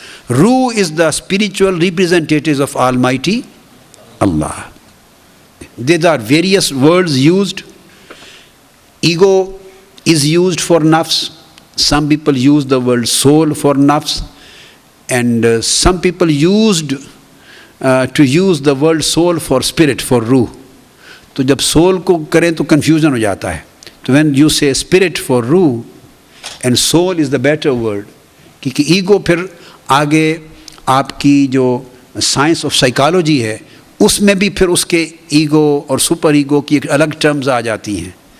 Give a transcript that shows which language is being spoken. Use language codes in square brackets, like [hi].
[en] Ruh is the spiritual representative of almighty Allah. There are various words used. Ego is used for nafs. Some people use the word soul for nafs, and some people used to use the word soul for spirit, for ruh. [ur] تو جب civil کو کریں تو confusion ہو جاتا ہے. تو [en] when you say spirit for ruh and soul is the better word, [ur] کیونکہ ego پھر آگے آپ کی جو سائنس آف سائیکالوجی ہے اس میں بھی پھر اس کے ایگو اور سپر ایگو کی ایک الگ ٹرمز آ جاتی ہیں.